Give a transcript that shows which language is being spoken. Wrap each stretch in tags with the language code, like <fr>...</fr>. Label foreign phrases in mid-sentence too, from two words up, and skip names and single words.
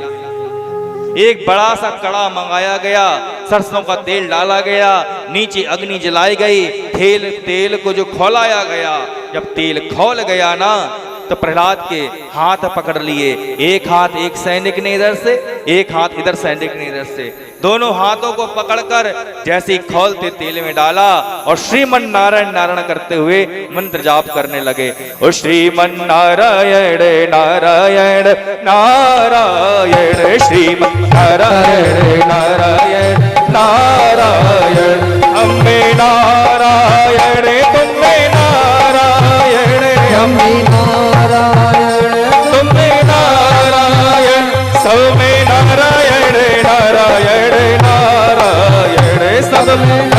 <hi>एक बड़ा सा कड़ा मंगाया गया, सरसों का तेल डाला गया, नीचे अग्नि जलाई गई, तेल को जो खौलाया गया, जब तेल खौल गया ना तो प्रहलाद के हाथ पकड़ लिए। एक हाथ एक सैनिक ने इधर से, एक हाथ इधर सैनिक ने इधर से, दोनों हाथों को पकड़कर जैसे ही खौलते तेल में डाला और श्रीमन नारायण नारायण करते हुए मंत्र जाप करने लगे। और श्रीमन नारायण नारायण नारायण श्रीमन नारायण नारायण नारायण अम्बे नारायण तुम्बे नारायण अम्बे नारायण तुम्बे नारायण सब में नारायण नारायण नारायण सब में</hi>